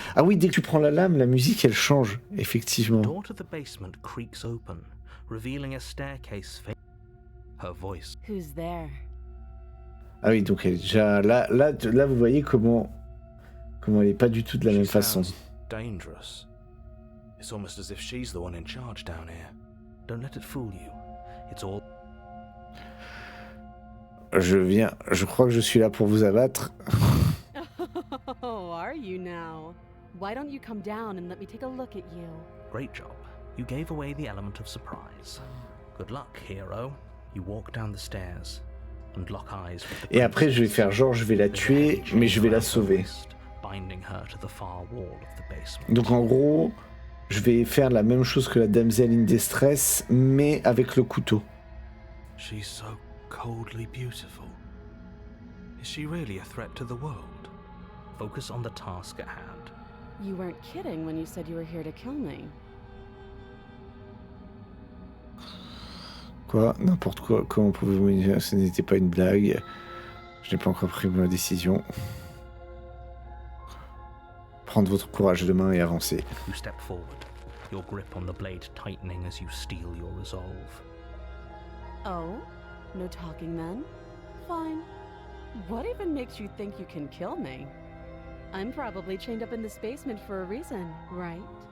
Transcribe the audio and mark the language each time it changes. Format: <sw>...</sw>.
<fr>Ah oui, dès que tu prends la lame, la musique elle change,</fr> <en>the</en> <fr>effectivement.</fr> <en>door to the basement creaks open, revealing a staircase. Her voice. Who's there?</en> <fr>Ah oui, donc elle est déjà là vous voyez comment elle est pas du tout de la même façon.</fr> <en>Dangerous. It's almost as if she's the one in charge down here. Don't let it fool you. It's all.</en> <fr>Je crois que je suis là pour vous abattre.</fr> <en>Oh, are you now? Why don't you come down and let me take a look at you? Great job. You gave away the element of surprise. Good luck, hero. You walk down the stairs and lock eyes with the</en> <fr>Et après je vais faire genre je vais la tuer, mais je vais la sauver.</fr> <en>binding her to the far wall of the basement.</en> <fr>Donc en gros, je vais faire la même chose que la</fr> <en>damsel in distress,</en> <fr>mais avec le couteau.</fr> <en>She's so coldly beautiful. Is she really a threat to the world? Focus on the task at hand. You weren't kidding when you said you were here to kill me.</en> <fr>Quoi? N'importe quoi. Comment pouvez-vous me dire? Ce n'était pas une blague. Je n'ai pas encore pris ma décision. Prendre votre courage de main et avancer.</fr> <en>You step forward, your grip on the blade tightening as you steel your resolve. Oh? No talking then? Fine. What even makes you think you can kill me? I'm probably chained up in this basement for a reason, right?</en>